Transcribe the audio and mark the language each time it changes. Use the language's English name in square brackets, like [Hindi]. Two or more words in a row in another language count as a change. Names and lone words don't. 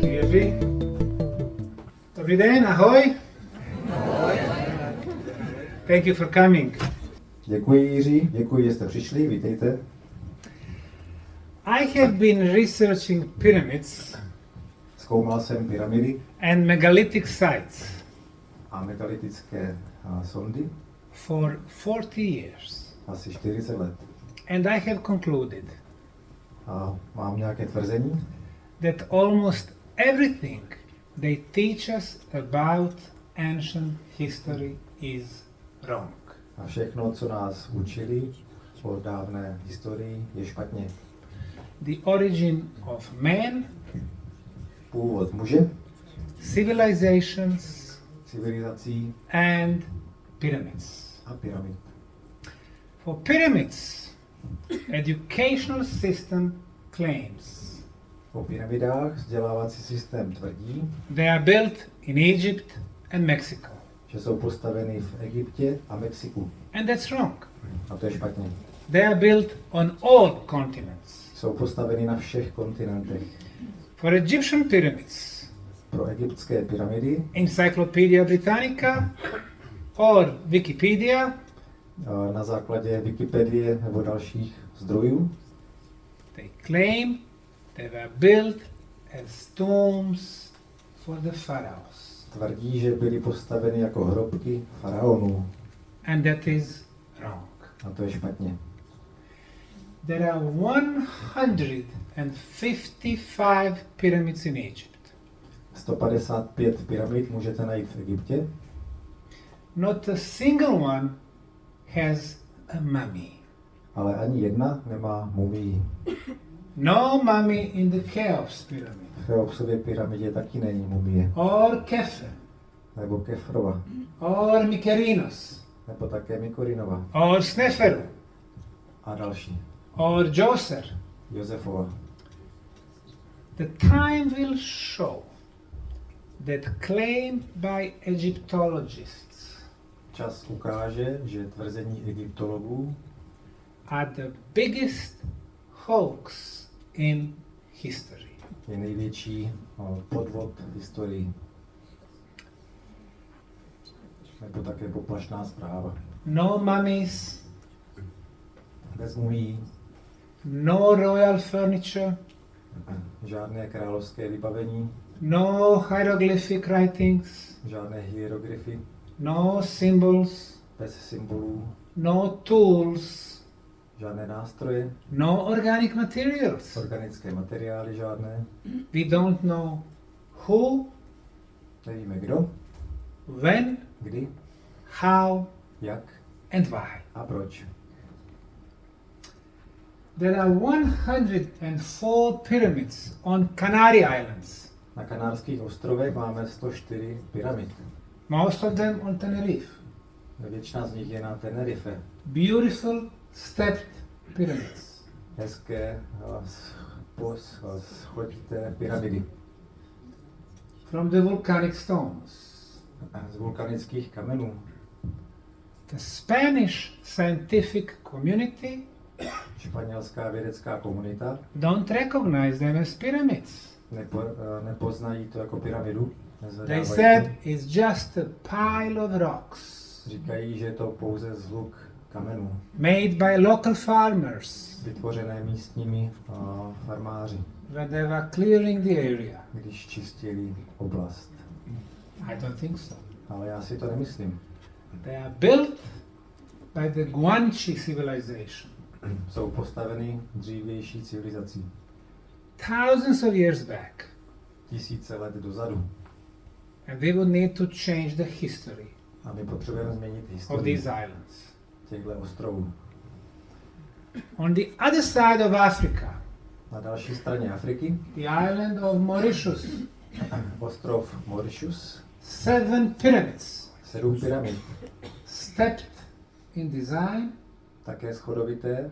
[Czech] Dobrý. Dobrý den, ahoj. [English] Thank you for coming. [Czech] Děkuji, Jiří, děkuji, že jste přišli, vítejte. [English] I have been researching pyramids [Czech] Zkoumal jsem pyramidy [English] and megalithic sites [Czech] a megalitické sondy [English] for 40 years. [Czech] asi 40 let. [English] And I have concluded [Czech] A mám nějaké tvrzení, [English] that almost everything they teach us about ancient history is wrong. [Czech] a všechno, co nás učili o dávné historii, je špatně. [English] The origin of man, [Czech] Původ muže, [English] civilizations, [Czech] civilizací [English] and pyramids. [Czech] a pyramid. [English] For pyramids, educational system claims [Czech] O pyramidách vzdělávací systém tvrdí, [English] they are built in Egypt and Mexico. [Czech] že jsou postaveny v Egyptě a Mexiku. [English] And that's wrong. [Czech] A to je špatně. [English] They are built on all continents. [Czech] Jsou postaveny na všech kontinentech. [English] For Egyptian pyramids, [Czech] Pro egyptské pyramidy [English] Encyclopedia Britannica or Wikipedia, [Czech] na základě Wikipedie nebo dalších zdrojů, [English] they claim they were built as tombs for the pharaohs. [Czech] tvrdí, že byly postaveny jako hrobky faraonů. [English] And that is wrong. [Czech] A to je špatně. [English] There are 155 pyramids in Egypt. [Czech] 155 pyramid můžete najít v Egyptě. [English] Not a single one has a mummy. [Czech] Ale ani jedna nemá mumii. [English] No mummy in the Cheops pyramid. [Czech] V Cheopsově pyramidě taky není mumie. [English] Or Kefe. [Czech] Nebo Kefrova. [English] Or Mykerinos. [Czech] Nebo také Mikorinova. [English] Or Sneferu. [Czech] A další. [English] Or Djoser. [Czech] Josefova. [English] The time will show that claim by Egyptologists [Czech] Čas ukáže, že tvrzení egyptologů [English] are the biggest hoax in history. [Czech] je největší podvod v historii. Nebo také poplašná zpráva. [English] No mummies, [Czech] Bez mumií, [English] no royal furniture, [Czech] žádné královské vybavení, [English] no hieroglyphic writings, [Czech] žádné hieroglyfy, [English] no symbols, [Czech] bez symbolů, [English] no tools, [Czech] žádné nástroje, [English] no organic materials. [Czech] organické materiály žádné. [English] We don't know who, [Czech] Nevíme kdo, [English] when, [Czech] kdy, [English] how, [Czech] jak [English] and why. [Czech] a proč. [English] There are 104 pyramids on Canary Islands, [Czech] Na Kanárských ostrovech máme 104 pyramid. [English] most of them on Tenerife. [Czech] Většina z nich je na Tenerife. [English] Beautiful stepped pyramids. [Czech] Hezké schodité pyramidy [English] From the volcanic stones. [Czech] z vulkanických kamenů. [English] The Spanish scientific community [Czech] Španělská vědecká komunita [English] don't recognize them as pyramids. [Czech] nepoznají to jako pyramidu. [English] They [Czech] Nezvedávají [English] said [Czech] to. [English] it's just a pile of rocks [Czech] Říkají, že je to pouze zhluk kamenů, [English] made by local farmers [Czech] vytvořené místními farmáři, [English] when they were clearing the area. [Czech] když čistili oblast. [English] I don't think so. [Czech] Ale já si to nemyslím. [English] They are built by the Guanche civilization [Czech] Jsou postaveny dřívější civilizací. [English] thousands of years back. [Czech] Tisíce let dozadu. [English] And we would need to change the history [Czech] A my potřebujeme změnit [English] of [Czech] historii [English] these islands. [Czech] těchto ostrovů. [English] On the other side of Africa, [Czech] Na další straně Afriky, [English] the island of Mauritius, [Czech] ostrov Mauritius, [English] 7 pyramids, [Czech] 7 pyramid, [English] stepped in design, [Czech] také schodovité,